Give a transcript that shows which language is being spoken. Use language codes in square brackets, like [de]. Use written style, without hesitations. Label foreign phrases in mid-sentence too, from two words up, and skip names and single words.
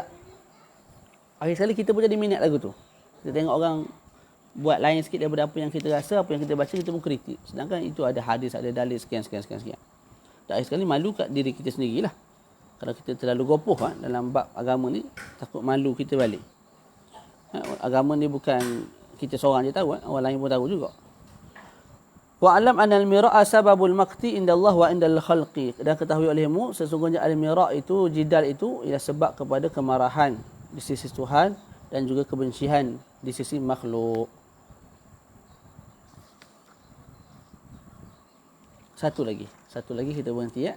[ms] Akhir sekali kita pun jadi minat lagu tu. Kita tengok orang buat lain sikit daripada apa yang kita rasa, apa yang kita baca, kita pun kritik. Sedangkan itu ada hadis, ada dalil sekian. Tak, sekali malu kat diri kita sendirilah. Kalau kita terlalu gopoh dalam bab agama ni, takut malu kita balik. Agama ni bukan kita seorang je tahu, orang lain pun tahu juga. [ar] Wa alam anal mira'a sababul maqti inda Allah wa indal khalqi. [ms] Dan ketahui olehmu sesungguhnya al-mira' itu, jidal itu ialah sebab kepada kemarahan di sisi Tuhan dan juga kebencian di sisi makhluk. Satu lagi kita berhenti ya.